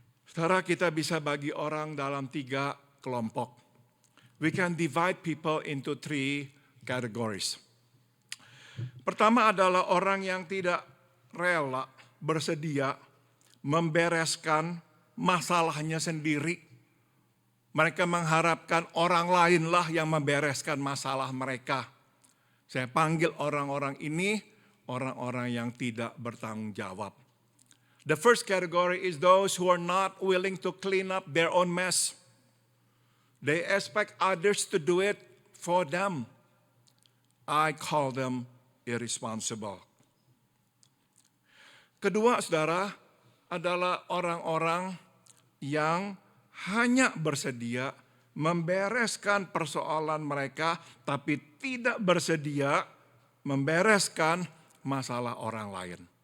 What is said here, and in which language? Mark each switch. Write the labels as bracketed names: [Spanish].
[Indonesian] Saudara, kita bisa bagi orang dalam 3 kelompok. [English] We can divide people into 3 categories. [Indonesian] Pertama adalah orang yang tidak rela, bersedia membereskan masalahnya sendiri. Mereka mengharapkan orang lainlah yang membereskan masalah mereka. Saya panggil orang-orang ini orang-orang yang tidak bertanggung jawab. [English] The first category is those who are not willing to clean up their own mess. They expect others to do it for them. I call them irresponsible. [Indonesian] Kedua, saudara, adalah orang-orang yang hanya bersedia membereskan persoalan mereka, tapi tidak bersedia membereskan masalah orang lain.